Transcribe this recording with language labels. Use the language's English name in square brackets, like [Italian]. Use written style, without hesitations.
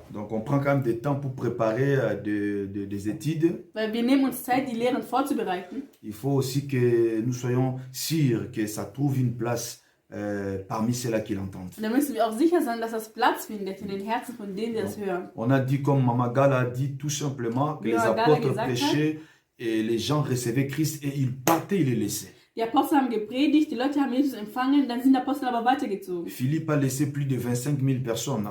[French] Donc, on prend quand même des temps pour préparer des études. [German] Weil wir nehmen uns Zeit, die Lehren vorzubereiten. [French] Il faut aussi que nous soyons sûrs que ça trouve une place parmi ceux-là qui l'entendent. [German] Und da müssen wir auch sicher sein, dass das Platz findet in den Herzen von denen, die das hören. [French] On a dit, comme Mama Gala a dit, tout simplement que les [German] Mama Gala [French] apôtres [German] gesagt hat, [French] prêchaient et les gens recevaient Christ et ils partaient, ils les laissaient. [German] Die Apostel haben gepredigt, die Leute haben Jesus empfangen, dann sind die Apostel aber weitergezogen. [French] Philippe a laissé plus de 25 000 personnes à